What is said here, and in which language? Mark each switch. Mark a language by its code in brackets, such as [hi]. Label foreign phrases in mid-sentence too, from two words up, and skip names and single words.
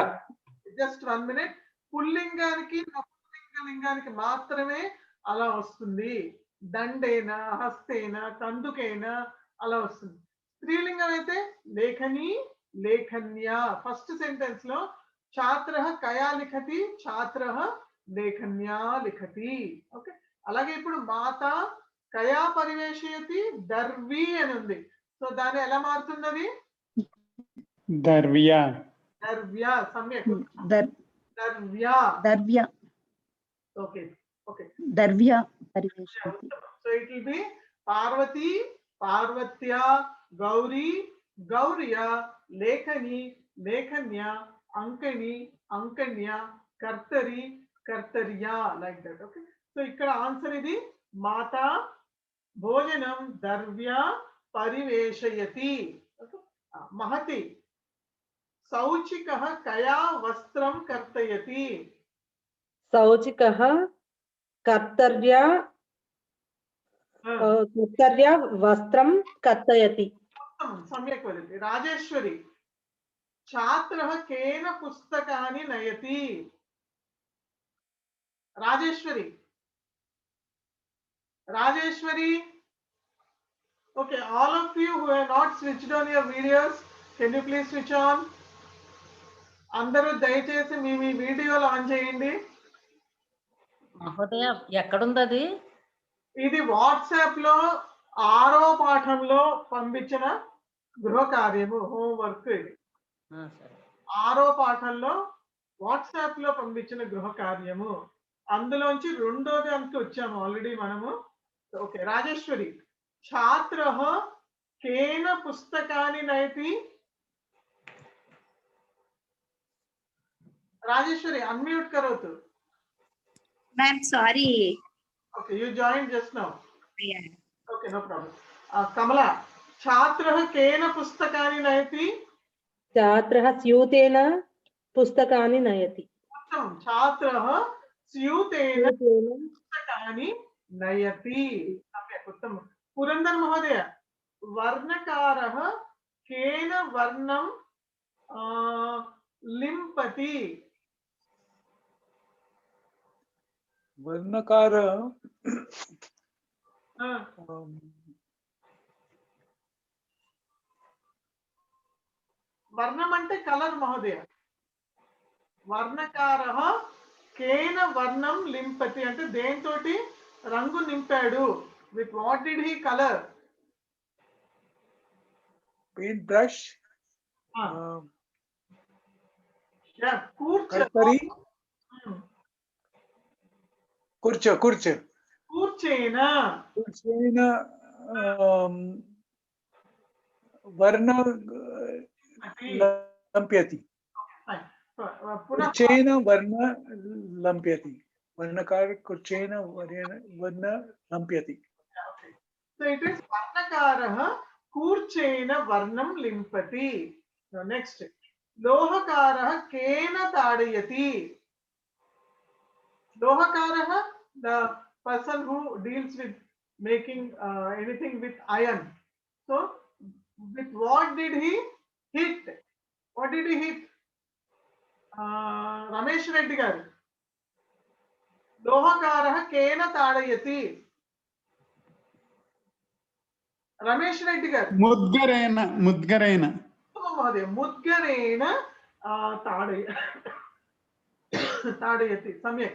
[en] just 1 minute [te] పుల్లింగానికి నపుంసకలింగానికి మాత్రమే అలా వస్తుంది [sa] దండేనా హస్తేనా కందుకేనా [te] అలా వస్తుంది స్త్రీలింగం అయితే [sa] లేఖని లేఖన్యా [en] first sentence [te] లో [sa] छात्रः कया लिखति, छात्रः लेखन्या लिखति. [te] ఓకే, అలాగే ఇప్పుడు [sa] మాత కయా పరివేషయతి, [te] దర్వి అని ఉంది. సో దాన్ని ఎలా మారుతున్నది? [sa] దర్వ్య. దర్వ్య. సమ్యక్. దర్వ్య. దర్వ్య. [en] okay okay. [sa] దర్వ్య పరివేషయతి. [en] so it will be [sa] పార్వతి, పార్వత్యా, గౌరీ, గౌర్య, లేఖని, లేఖన్య, అంకణి, అంకణ్య, కర్తరి, కర్తర్య, [en] like that. okay, so [te] ఇక్కడ ఆన్సర్ ఇది [sa] మాతా భోజనం దర్వ్య పరివేషయతి. महति सौचिकः कया वस्त्रं कर्तयति? सौचिकः कर्तर्या वस्त्रं कर्तयति. सम्यक् वदति. राजेश्वरी, छात्रः केन पुस्तकानि नयति? राजेश्वरी, राजेश्वरी. [en] Okay, all of you who have not switched on your videos, can you please switch on? [te] అందరూ దయచేసి మీ వీడియోలు ఆన్ చేయండి. మహోదయ ఎక్కడుంది అది? ఇది వాట్సాప్ లో 6వ పాఠంలో పంపించిన గృహ కార్యము, హోంవర్క్. ఇది 6వ పాఠంలో వాట్సాప్ లో పంపించిన గృహ కార్యము. అందులోంచి 2వ దానికి వచ్చాము ఆల్రెడీ మనము. ఓకే, రాజేశ్వరి, [sa] छात्रः केन पुस्तकानि नयति? राजेश्वरी, अनम्यूट करोतु. [en] ma'am sorry. Okay, you joined just now. Yeah. Okay, no problem. [sa] कमला, छात्रः केन पुस्तकानि नयति? छात्रः स्यूतेन पुस्तकानि नयति. उत्तमं. छात्रः स्यूतेन पुस्तकानि नयति. सम्यक्, उत्तमम्. पुरंदर महोदय, वर्णकारः केन वर्णं लिम्पति? वर्णकार [te] वर्णम అంటే కలర్ మహోదయ. [sa] వర్ణకారః కేన వర్ణం లింపతి [te] అంటే దేంతోటి రంగు నింపాడు? [en] With what did he color? paint brush. Yeah, [sa] कर्तरी. kurcha. Kurchena. वर्ण लंप्यति. कुर्चेन वर्ण लंप्यति. वर्णकार कुर्चेन वर्ण लंप्यति. [en] So it is [sa] वर्णकारः कुर्चेन वर्णं लिम्पति. [en] Now next, [sa] लोहकारः केन ताडयति? Lohakarah, [en] the person who deals with making anything with iron. So with what did he hit? What did he hit? Ramesh Reddy garu, [sa] लोहकारः केन ताडयति? रमेश रेड्डी गारु, मुद्गरेण. महोदय, मुद्गरेण ताडयति. सम्यक्.